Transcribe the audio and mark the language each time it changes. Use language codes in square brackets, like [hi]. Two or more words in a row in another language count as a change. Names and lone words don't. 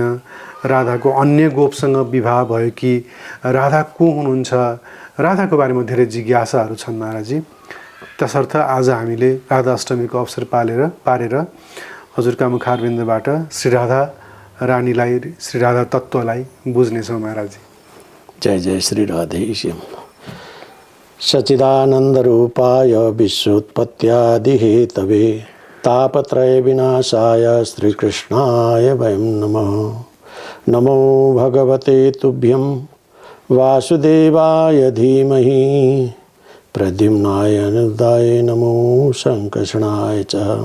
[ne] राधाको अन्य गोपसँग विवाह भयो कि? राधा को हुनुहुन्छ? राधाको बारेमा धेरै जिज्ञासाहरू छन् महाराजजी। तसर्थ आज हामीले राधा अष्टमीको अवसर पारेर हजुरका मुखारविन्दबाट श्री राधा रानीलाई, श्री राधा तत्त्वलाई बुझ्नेछौँ महाराजजी। जय जय श्री राधे श्याम। [sa] सच्चिदानंद रूपाय विश्वोत्पत्त्यादि हेतवे तापत्रय विनाशाय श्रीकृष्णाय वयं नमः। नमो भगवते तुभ्यं वासुदेवाय धीमहि प्रद्युम्नाय अनिरुद्धाय नमो संकर्षणाय च।